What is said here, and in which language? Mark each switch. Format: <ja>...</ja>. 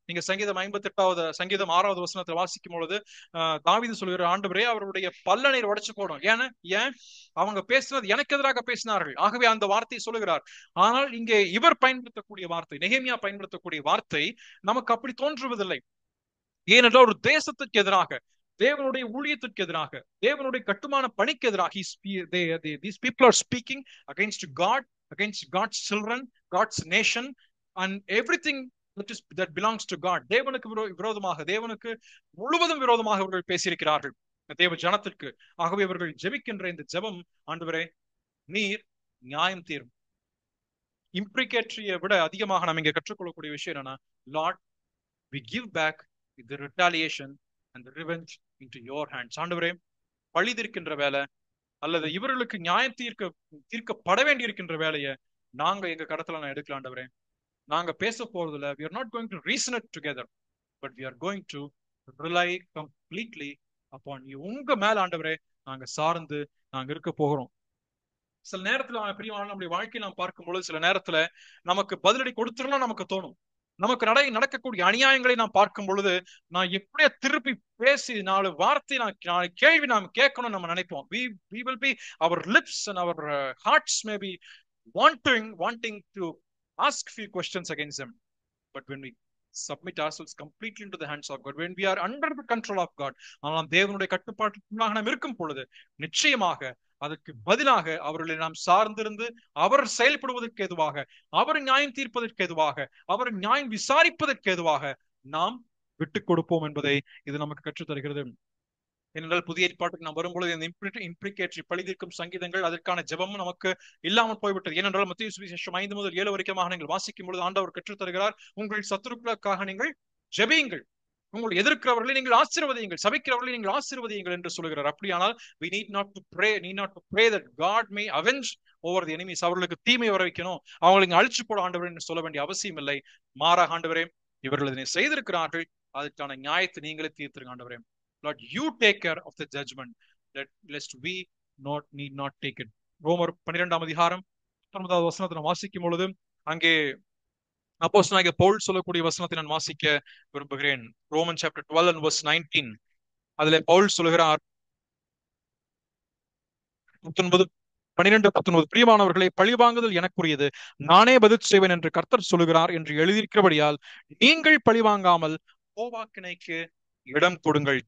<ta>நீங்க சங்கீதம் 58வது சங்கீதம் 6வது வசனத்தை வாசிக்கும் பொழுது தாவீது சொல்கிற, ஆண்டவரே அவருடைய பல்லனை உடைச்சு போடும். ஏன் அவங்க பேசினது எனக்கு எதிராக பேசினார்கள், ஆகவே அந்த வார்த்தையை சொல்லுகிறார். ஆனால் இங்கே இவர் பயன்படுத்தக்கூடிய வார்த்தை, நெகேமியா பயன்படுத்தக்கூடிய வார்த்தை நமக்கு அப்படி தோன்றுவதில்லை. ஏனென்றால் ஒரு தேசத்துக்கு எதிராக, தேவனுடைய ஊழியத்திற்கு எதிராக, தேவனுடைய கட்டுமான பணிக்கு எதிராக,</ta> <en>these people are speaking against God, against God's children, God's nation and everything that belongs to God.</en> <ta>தேவனுக்கு விரோதமாக, தேவனுக்கு முழுவதும் விரோதமாக அவர்கள் பேசியிருக்கிறார்கள் தேவ ஜனத்திற்கு. ஆகவே அவர்கள் ஜெபிக்கின்ற இந்த ஜெபம், ஆண்டவரே நீர் நியாயம் தீரும். இம்ப்ரிகேட்டரியை விட அதிகமாக நாம் இங்க கற்றுக்கொள்ளக்கூடிய விஷயம் என்னன்னா,</ta> <en>Lord we give back the retaliation and the revenge into your hands.</en> <ta>ஆண்டவரே பழி தீர்க்கின்ற வேலை, அல்லது இவர்களுக்கு நியாயம் தீர்க்கப்பட வேண்டி இருக்கின்ற வேலையை நாங்க எங்க கடத்துல நான் எடுக்கலாம். ஆண்டவரே நாங்க பேச போறதுல,</ta> <en>we are not going to reason it together, but we are going to rely completely upon you.</en> <ta>உங்க மேல ஆண்டவரே நாங்க சார்ந்து நாங்க இருக்க போகிறோம். சில நேரத்துல பிரியமான நம்முடைய வாழ்க்கையை நாம் பார்க்கும் பொழுது, சில நேரத்துல நமக்கு பதிலடி கொடுத்துடலாம் நமக்கு தோணும். நமக்கு நடக்கக்கூடிய அநியாயங்களை நாம் பார்க்கும் பொழுது நான் எப்படியா திருப்பி பேசி 4 வார்த்தை நாலு கேள்வி நாம் கேட்கணும் நம்ம நினைப்போம்.</ta> <en>we will be, our lips and our hearts may be wanting to ask few questions against them, but when we submit ourselves completely into the hands of God, when we are under the control of God,</en> <ta>ஆனால் தேவனுடைய கட்டுப்பாட்டுக்குள்ளாக நாம் இருக்கும் பொழுது நிச்சயமாக அதற்கு பதிலாக அவர்களை நாம் சார்ந்திருந்து அவர் செயல்படுவதற்கு எதுவாக, அவர் நியாயம் தீர்ப்பதற்கு எதுவாக, அவர் நியாயம் விசாரிப்பதற்கு எதுவாக நாம் விட்டுக் கொடுப்போம் என்பதை இது நமக்கு கற்றுத் தருகிறது. ஏனென்றால் புதிய ஏற்பாட்டுக்கு நாம் வரும்பொழுது இந்த இம்ப்ளிகேட்டரி பழிதீர்க்கும் சங்கீதங்கள் அதற்கான ஜெபமும் நமக்கு இல்லாமல் போய்விட்டது. ஏனென்றால் மத்தேயு சுவிசேஷம் 5 முதல் 7 வரைக்குமாக நீங்கள் வாசிக்கும் பொழுது ஆண்டவர் கற்றுத் தருகிறார், உங்கள் சத்துருக்களுக்காக நீங்கள் ஜெபியுங்கள், உங்கள் எதிர்க்கிறவர்களை நீங்கள் ஆசீர்வதியுங்கள், சபிக்கிறவர்களை நீங்கள் ஆசீர்வதியுங்கள் என்று சொல்கிறார். அப்படியானால்</ta> <en>we need not to pray that God may avenge over the enemies.</en> <ta>அவர்களுக்கு தீமை வர வைக்கணும், அவங்களை அழிச்சு போட ஆண்டவர் என்று சொல்ல வேண்டிய அவசியம் இல்லை. மாறாக ஆண்டவரே இவர்கள் இதனை செய்திருக்கிறார்கள், அதற்கான நியாயத்தை நீங்களே தீர்த்திருங்க ஆண்டவரே.</ta> <en>Lord, you take care of the judgment, lest we need not take it.</en> <ta>ரோமர் 12ஆம் அதிகாரம் 19வது வசனத்தை வாசிக்கும் பொழுது அங்கே அப்போஸ்தலனாகிய பவுல் சொல்லக்கூடிய வசனத்தை நான் வாசிக்க விரும்புகிறேன். Roman chapter 12 and verse 19. அதிலே பவுல் சொல்கிறார் 12:19, பிரியமானவர்களை பழிவாங்குதல் எனக்குரியது, நானே பதில் செய்வேன் என்று கர்த்தர் சொல்லுகிறார் என்று எழுதியிருக்கிறபடியால் நீங்கள் பழிவாங்காமல் கோபாக்கினைக்கு இடம் கொடுங்கள்.</ta>